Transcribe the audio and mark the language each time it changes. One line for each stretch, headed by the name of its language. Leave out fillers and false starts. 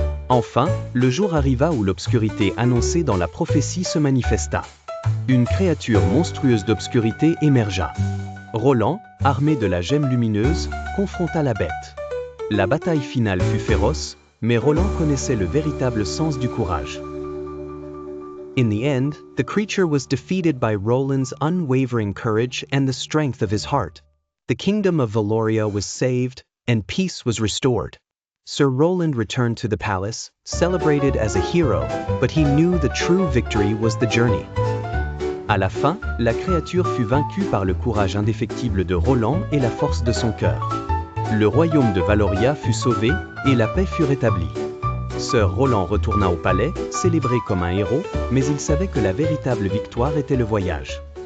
French: Enfin, le jour arriva où l'obscurité annoncée dans la prophétie se manifesta. Une créature monstrueuse d'obscurité émergea. Roland, armé de la gemme lumineuse, confronta la bête. La bataille finale fut féroce, mais Roland connaissait le véritable sens du courage.
English: In the end, the creature was defeated by Roland's unwavering courage and the strength of his heart. The kingdom of Valoria was saved, and peace was restored. Sir Roland returned to the palace, celebrated as a hero, but he knew the true victory was the journey.
French: À la fin, la créature fut vaincue par le courage indéfectible de Roland et la force de son cœur. Le royaume de Valoria fut sauvé et la paix fut rétablie. Sir Roland retourna au palais, célébré comme un héros, mais il savait que la véritable victoire était le voyage.